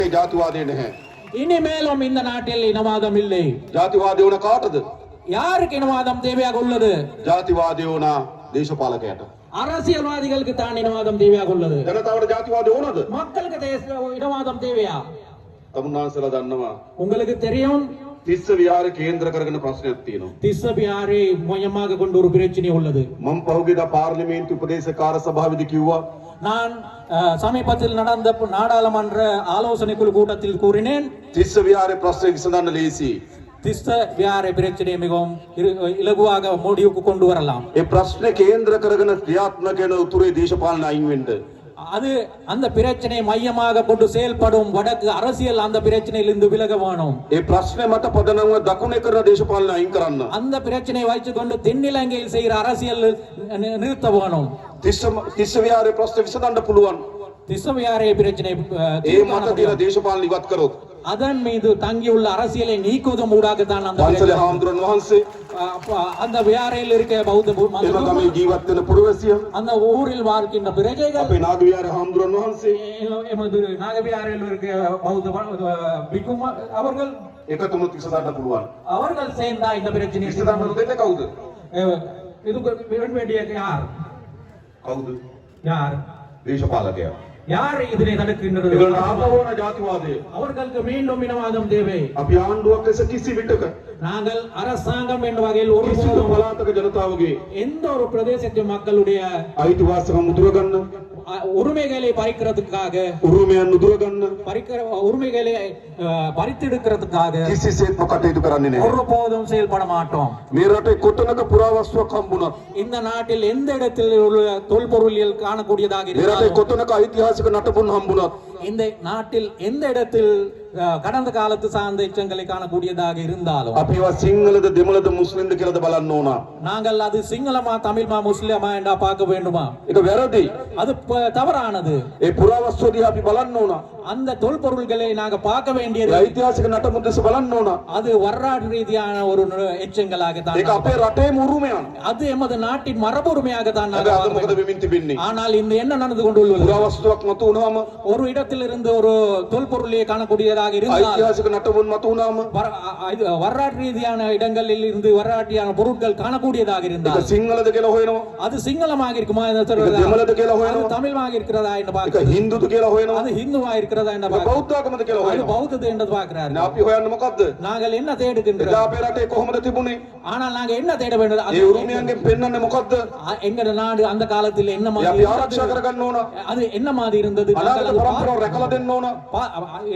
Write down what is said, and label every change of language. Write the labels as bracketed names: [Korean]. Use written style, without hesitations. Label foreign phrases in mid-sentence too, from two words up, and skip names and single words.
[Sinhala] ජාතිවාදය නැහැ. [Tamil] இனிமேலும் இந்த நாட்டில் இனவாதம் இல்லை. [Sinhala] ජාතිවාදය වුණ කාටද? [Tamil] யாருக்கு இனவாதம் தேவையாக உள்ளது? [Sinhala] ජාතිවාදය වුණ දේශපාලකයට. [Tamil] அரசியல்வாதிகளுக்கு தான் இனவாதம் தேவையாக உள்ளது. [Sinhala] ජනතාවට ජාතිවාදය ඕනද? [Tamil] மக்களுக்கு இனவாதம் தேவையா? [Sinhala] තමුන්නාන්සලා දන්නවා. [Tamil] உங்களுக்கு தெரியும் [Sinhala] තිස්ස විහාර කේන්ද්‍ර කරගෙන ප්‍රශ්නයක් තියෙනවා. [Tamil] திஸ்ஸ விஹாரை மையமாக கொண்டு ஒரு பிரச்சனை உள்ளது. [Sinhala] මම පහුගියදා පාර්ලිමේන්තු උපදේශකාර සභාවේදී කිව්වා [Tamil] நான் சமீபத்தில் நடந்த நாடாளுமன்ற ஆலோசனை குழு கூட்டத்தில் கூறினேன், [Sinhala] තිස්ස විහාරේ ප්‍රශ්න විසඳන්න ලේසි. [Tamil] திஸ்ஸ விஹாரை பிரச்சனை மிகவும் இலகுவாக முடிவுக்கு கொண்டு வரலாம். [Sinhala] ඒ ප්‍රශ්නේ කේන්ද්‍ර කරගෙන ක්‍රියාත්මක වෙන උතුරේ දේශපාලන අයින් වෙන්න. [Tamil] அது அந்த பிரச்சனை மையமாக கொண்டு செயல்படும் வடக்கு அரசியல் அந்த பிரச்சனையிலிருந்து விலக வேணும். [Sinhala] ඒ ප්‍රශ්නේ මත පදනම දකුණේ කරන දේශපාලන අයින් කරන්න. [Tamil] அந்த பிரச்சனை வைத்துக் கொண்டு தென்னிலங்கையில் செய்கிற அரசியல் நிறுத்த வேணும். [Sinhala] තිස්ස විහාරේ ප්‍රශ්න විසඳන්න පුළුවන්. [Tamil] திஸ்ஸ விஹாரை பிரச்சனை [Sinhala] ඒ මත තියෙන දේශපාලන ඉවත් කරොත් [Tamil] அதன் மீது தங்கியுள்ள அரசியலை நீக்குவதன் ஊடாகத்தான் அந்த [Sinhala] වංශලේ හාමුදුරන් වහන්සේ [Tamil] அந்த விஹாரையில் இருக்க பௌத்த [Sinhala] එම ගමේ ජීවත් වෙන පුරවැසියන් [Tamil] அந்த ஊரில் வாழ்கின்ற பிரஜைகள் [Sinhala] අපේ නාග විහාර හාමුදුරන් වහන්සේ [Tamil] எமது நாகவிஹாரையில் இருக்க பௌத்த பிக்குமா அவர்கள் [Sinhala] එකතුමුත් විසඳන්න පුළුවන්. [Tamil] அவர்கள் சேர்ந்தா இந்த பிரச்சனை [Sinhala] විසඳන්න දෙන්නේ කවුද? [Tamil] இதுக்கு வேண்டிய யார்? [Sinhala] කවුද? [Tamil] யார்? [Sinhala] දේශපාලකයා. [Tamil] யார் இதனை தடுக்கின்றது? [Sinhala] ඒගොල්ලෝ ආපවෝන ජාතිවාදය. [Tamil] அவர்களுக்கு மீண்டும் இனவாதம் தேவை. [Sinhala] අපි ආණ්ඩුවක් ලෙස කිසි විටක [Tamil] நாங்கள் அரசாங்கம் என்ற வகையில் ஒரு [Sinhala] කිසිදු පළාතක ජනතාවගේ [Tamil] எந்த ஒரு பிரதேசத்து மக்களுடைய [Sinhala] අයිතිවාසිකම් උදුර ගන්න, [Tamil] உரிமைகளை பறிக்கிறதுக்காக [Sinhala] උරුමයන් උදුර ගන්න [Tamil] உரிமைகளை பறித்தெடுக்கிறதுக்காக [Sinhala] කිසිසේත්ම කටයුතු කරන්නේ නැහැ. [Tamil] ஒருபோதும் செயல்பட மாட்டோம். [Sinhala] මේ රටේ කොතනක පුරාවස්තුවක් හම්බුණත්, [Tamil] இந்த நாட்டில் எந்த இடத்தில் உள்ள தொல்பொருளியல் காணக்கூடியதாக [Sinhala] මේ රටේ [Tamil] இருந்தாலும், [Sinhala] කොතනක ඓතිහාසික නටබුන් හම්බුණත්, [Tamil] இந்த நாட்டில் எந்த இடத்தில் கடந்த காலத்து சார்ந்த எச்சங்களை காணக்கூடியதாக இருந்தாலும் [Sinhala] අපිව සිංහලද දෙමළද මුස්ලිම්ද කියලාද බලන්න ඕන. [Tamil] நாங்கள் அது சிங்களமா தமிழ்மா முஸ்லிமா என்றா பார்க்க வேண்டுமா? [Sinhala] ඒක වැරදි. [Tamil] அது தவறானது. [Sinhala] ඒ පුරාවස්තුව දිහා අපි බලන්න ඕන. [Tamil] அந்த தொல்பொருள்களை நாங்க பார்க்க வேண்டியது [Sinhala] ඓතිහාසික නටබුන් දෙස බලන්න ඕන. [Tamil] அது வரலாற்று ரீதியான ஒரு எச்சங்களாக தான். [Sinhala] ඒක අපේ රටේම උරුමයන්. [Tamil] அது எமது நாட்டின் மரபுரிமையாக தான் [Sinhala] අද අද මොකද වෙමින් තිබෙන්නේ? [Tamil] ஆனால் இந்த என்ன நடந்து கொண்டுள்ளது? [Sinhala] පුරාවස්තුවක් මතු වුණාම, [Tamil] ஒரு இடத்தில் இருந்து ஒரு தொல்பொருளை காணக்கூடியதாக இருந்தால், [Sinhala] ඓතිහාසික නටබුන් මතු වුණාම, [Tamil] வரலாற்று ரீதியான இடங்களில் இருந்து வரலாற்றியான பொருட்கள் காணக்கூடியதாக இருந்தால் [Sinhala] ඒක සිංහලද කියලා හොයනවා. [Tamil] அது சிங்களமாக இருக்குமா [Sinhala] ඒක දෙමළද කියලා [Tamil] அது [Sinhala] හොයනවා. [Tamil] தமிழ்மாக இருக்கிறதா என்று [Sinhala] ඒක [Tamil] பார்க்கிறார். [Sinhala] හින්දුද කියලා හොයනවා. [Tamil] அது ஹிந்துவா இருக்கிறதா என்று [Sinhala] ඒක [Tamil] பார்க்கிறார். [Sinhala] බෞද්ධ ආගමද කියලා [Tamil] அது [Sinhala] හොයනවා. [Tamil] பௌத்தது என்று பார்க்கிறார். [Sinhala] දැන් අපි හොයන්නේ මොකද්ද? [Tamil] நாங்கள் என்ன [Sinhala] එදා [Tamil] தேடுகின்றோம்? [Sinhala] අපේ රටේ කොහොමද තිබුණේ? [Tamil] ஆனால் நாங்க என்ன தேட வேண்டும்? [Sinhala] ඒ උරුමයන්ගෙන් පෙන්වන්නේ මොකද්ද? [Tamil] எங்க நாடு அந்த காலத்தில் என்ன [Sinhala] ඒ [Tamil] மாதிரி [Sinhala] අපි ආරක්ෂා කරගන්න ඕන. [Tamil] அது என்ன மாதிரி இருந்தது? [Sinhala] අනාගත පරම්පරාව රැකලා දෙන්න ඕන.